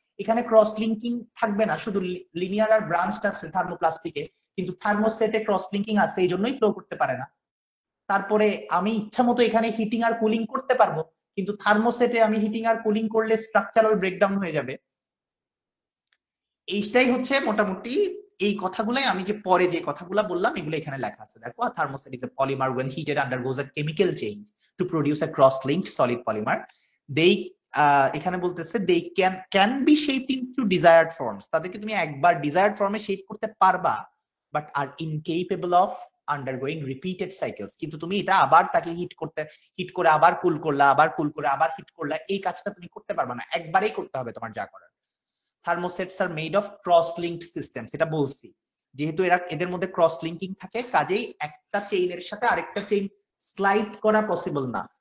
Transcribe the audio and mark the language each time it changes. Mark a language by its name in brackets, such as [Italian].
[Bangla] এখানে cross linking থাকবে না, শুধু লিনিয়ার আর ব্রাঞ্চটা আছে থার্মোপ্লাস্টিকে, কিন্তু থার্মোসেটে ক্রস লিঙ্কিং আছে, এই জন্যই ফ্লো করতে পারে না। তারপরে আমি ইচ্ছা মতো এখানে হিটিং আর কুলিং করতে পারবো, কিন্তু থার্মোসেটে আমি হিটিং আর কুলিং করলে স্ট্রাকচারাল ব্রেকডাউন হয়ে যাবে। এইটাই হচ্ছে মোটামুটি এই কথাগুলাই আমি যে পরে যে কথাগুলো বললাম এগুলো এখানে লেখা আছে। [English] দেখো, thermoset is a polymer when heated undergoes a chemical change to produce a cross-linked solid polymer. They [Bangla] এখানে বলতেছে [English] they can be shaped into desired forms. [Bangla] তাদেরকে তুমি একবার desired ফর্মে শেপ করতে পারবা, [English] but are incapable of undergoing repeated cycles. [Bangla] কিন্তু তুমি এটা আবার তাকে হিট করে আবার কুল করলা, আবার কুল করে আবার হিট করলা, এই কাজটা তুমি করতে পারবা না, একবারেই করতে হবে তোমার যা করার। [English] thermosets are made of cross linked system, [Bangla] সেটা বলছি, যেহেতু এদের মধ্যে ক্রস লিঙ্কিং থাকে, কাজেই একটা চেইনের সাথে আরেকটা চেইন স্লাইড করা পসিবল না।